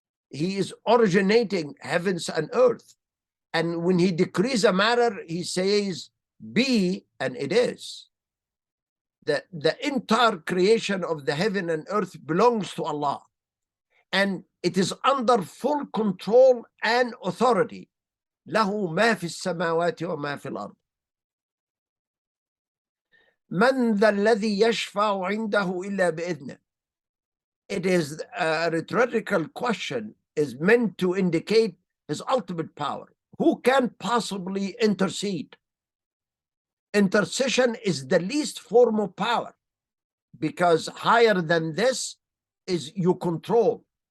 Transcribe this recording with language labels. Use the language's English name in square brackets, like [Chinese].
[English] He is originating heavens and earth. And when He decrees a matter, He says, be, and it is. The entire creation of the heaven and earth belongs to Allah. And it is under full control and authority. [Arabic] له ما في السماوات وما في الأرض. من ذا الذي يشفع عنده إلا بإذنه. [English] It is a rhetorical question, is meant to indicate His ultimate power. Who can possibly intercede? Intercession is the least form of power, because higher than this is you control.